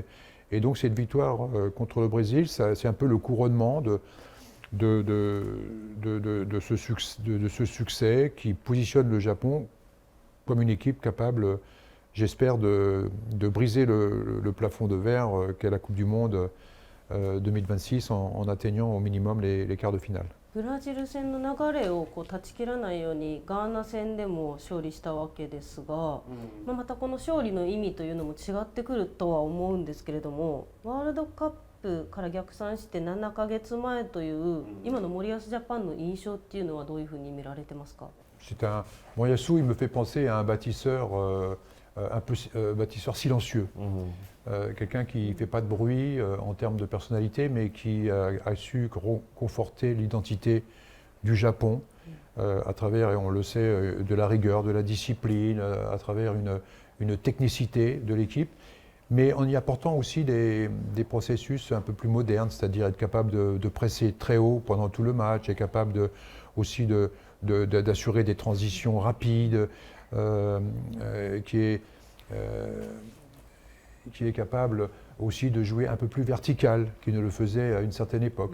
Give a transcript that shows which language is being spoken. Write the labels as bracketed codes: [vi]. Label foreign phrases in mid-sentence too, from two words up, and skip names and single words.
[fr] Et donc cette victoire contre le Brésil, c'est un peu le couronnement de ce succès qui positionne le Japon comme une équipe capable, j'espère, de briser le plafond de verre qu'est la Coupe du Monde 2026 en atteignant au minimum les quarts de finale. [ja] ブラジル戦の流れをこう断ち切らないようにガーナ戦でも勝利したわけですが、またこの勝利の意味というのも違ってくるとは思うんですけれども、ワールドカップから逆算して7ヶ月前という今の森保ジャパンの印象っていうのはどういうふうに見られてますか？ [fr] Moriyasu, il me fait penser à un bâtisseur, un peu bâtisseur silencieux. Quelqu'un qui ne fait pas de bruit en termes de personnalité, mais qui a su conforter l'identité du Japon à travers, et on le sait, de la rigueur, de la discipline, à travers une technicité de l'équipe, mais en y apportant aussi des processus un peu plus modernes, c'est-à-dire être capable de presser très haut pendant tout le match, être capable aussi d'assurer des transitions rapides, qui est capable aussi de jouer un peu plus vertical qu'il ne le faisait à une certaine époque.